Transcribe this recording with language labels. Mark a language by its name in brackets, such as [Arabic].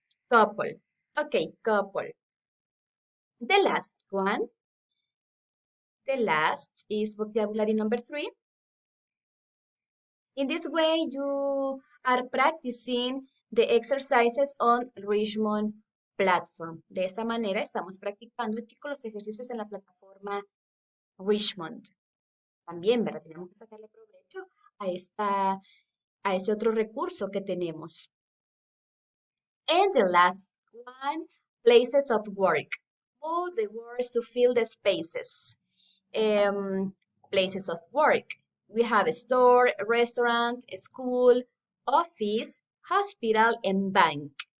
[English] Couple. Okay, couple. The last one. The last is vocabulary number 3. In this way, you are practicing the exercises on Richmond platform. [Spanish] De esta manera estamos practicando, chicos, los ejercicios en la plataforma Richmond. También, ¿verdad? Tenemos que sacarle provecho a ese otro recurso que tenemos. [English] And the last one, places of work. all the words to fill the spaces. Places of work. We have a store, a restaurant, a school, office, hospital, and bank.